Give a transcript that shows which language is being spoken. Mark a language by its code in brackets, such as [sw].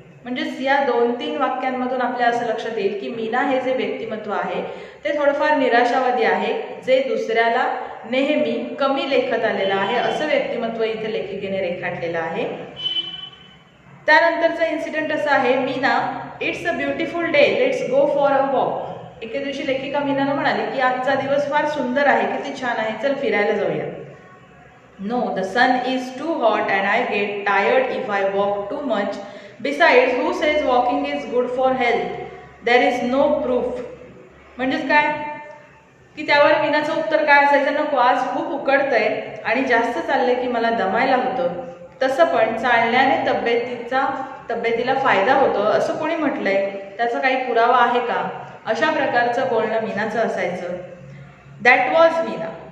[mr] म्हणजेच या 2-3 वाक्यांमधून आपल्या असं लक्षात येईल की मीना हे जे व्यक्तिमत्व आहे ते थोडंफार निराशावादी आहे, जे दुसऱ्याला नेहमी कमी लेखत आलेलं आहे, असं व्यक्तिमत्व इथे लेखिकेने रेखाटलेलं आहे. त्यानंतरचा इन्सिडेंट असा आहे, [en] Meena, it's a beautiful day, let's go for a walk. [mr] एके दिवशी लेखिका मीनाला म्हणाली की आजचा दिवस फार सुंदर आहे, किती छान आहे, चल फिरायला जाऊया. [en] No, the sun is too hot and I get tired if I walk too much. Besides, who says walking is good for health? There is no proof. [mr] म्हणजेच काय की त्यावर मीनाचं उत्तर काय असायचं? नको, आज खूप उकडतंय आणि जास्त चालले की मला दमायला होतं. तसं पण चालण्याने तब्येतीला फायदा होतो असं कोणी म्हटलंय? त्याचा काही पुरावा आहे का? अशा प्रकारचं बोलणं मीनाचं असायचं. [en] That was Meena.